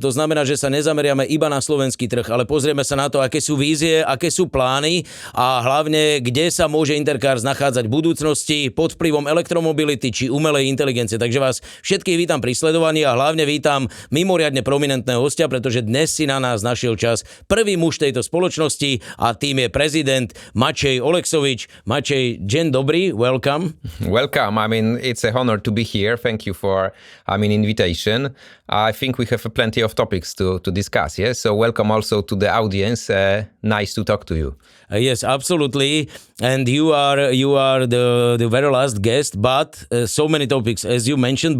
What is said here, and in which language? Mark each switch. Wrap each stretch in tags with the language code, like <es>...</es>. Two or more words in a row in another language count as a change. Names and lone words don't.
<sk>To znamená, že sa nezameriame iba na slovenský trh, ale pozrieme sa na to, aké sú vízie, aké sú plány a hlavne, kde sa môže Intercars nachádzať v budúcnosti pod vplyvom elektromobility či umelej inteligencie. Takže vás všetkých vítam pri sledovaní a hlavne vítam mimoriadne prominentného hostia, pretože dnes si na nás našiel čas prvý muž tejto spoločnosti a tým je prezident Maciej Oleksowicz. Maciej, deň dobrý,</sk> <en>welcome. Welcome. I mean, it's a honor to be here. Thank you for, invitation. I think we have plenty of topics to discuss, yes? So welcome also to the audience. Nice to talk to you. Yes, absolutely. And you are the very last guest, but so many topics, as you mentioned.</en>